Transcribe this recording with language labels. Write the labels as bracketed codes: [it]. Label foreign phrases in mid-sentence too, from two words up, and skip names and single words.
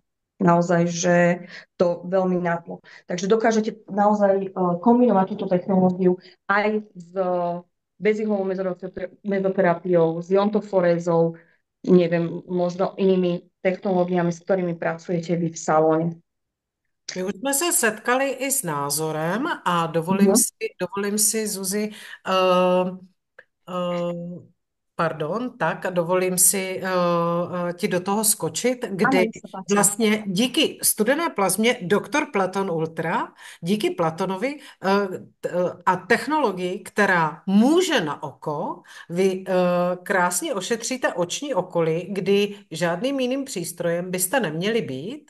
[sk] Naozaj, že to veľmi nadlo. Takže dokážete naozaj kombinovať túto technológiu aj s bezihlovou mezoterapiou, s iontoforezou, neviem, možno inými technológiami, s ktorými pracujete vy v salóne. [cs] My už jsme se setkali i s názorem a dovolím si, Zuzi, dovolím si ti do toho skočit, kdy vlastně díky studené plazmě doktor Platon Ultra, díky Platonovi a technologii, která může na oko, vy krásně ošetříte oční okolí, kdy žádným jiným přístrojem byste neměli být.